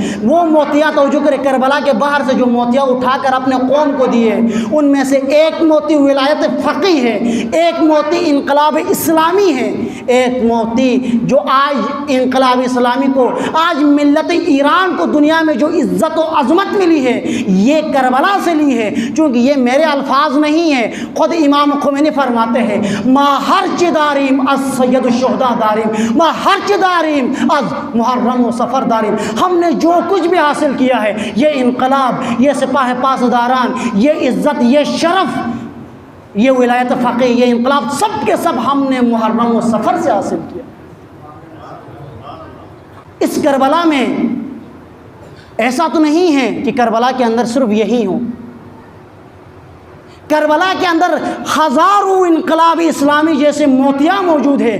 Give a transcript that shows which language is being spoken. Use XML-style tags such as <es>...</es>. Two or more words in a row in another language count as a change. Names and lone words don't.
<ur>وہ موتیاں، توجہ کرے، کربلا کے بحر سے جو موتیاں اٹھا کر اپنے قوم کو دیے، ان میں سے ایک موتی ولایت فقیہ ہے، ایک موتی انقلاب اسلامی ہے، ایک موتی جو آج انقلاب اسلامی کو، آج ملت ایران کو دنیا میں جو عزت و عظمت ملی ہے، یہ کربلا سے لی ہے۔ چونکہ یہ میرے الفاظ نہیں ہیں، خود امام خمینی فرماتے ہیں،</ur> <fa>ما ہرچ داریم از سید الشہداء داریم، ما ہرچ داریم از محرم و سفر داریم۔</fa> <ur>ہم نے جو کچھ بھی حاصل کیا ہے، یہ انقلاب، یہ سپاہ پاسداران، یہ عزت، یہ شرف، یہ ولایت فقیہ، یہ انقلاب، سب کے سب ہم نے محرم و سفر سے حاصل کیا۔ اس کربلا میں ایسا تو نہیں ہے کہ کربلا کے اندر صرف یہی ہو، کربلا کے اندر ہزاروں انقلابی اسلامی جیسے موتیاں موجود ہیں.</ur>